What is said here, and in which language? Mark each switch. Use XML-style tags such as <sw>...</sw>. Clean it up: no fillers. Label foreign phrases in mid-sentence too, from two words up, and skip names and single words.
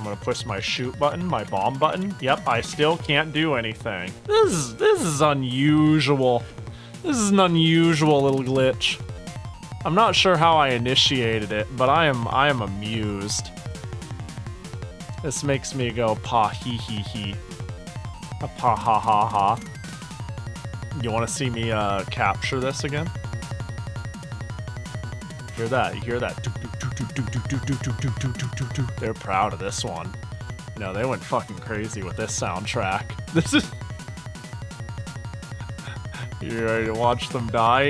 <en>I'm gonna push my shoot button, my bomb button. Yep, I still can't do anything. This is unusual. This is an unusual little glitch. I'm not sure how I initiated it, but I am amused. This makes me go pa hee hee hee. A pa ha ha ha. You wanna see me capture this again? Hear that? You hear that? They're proud of this one. You know, they went fucking crazy with this soundtrack. This is... You ready to watch them die?</en>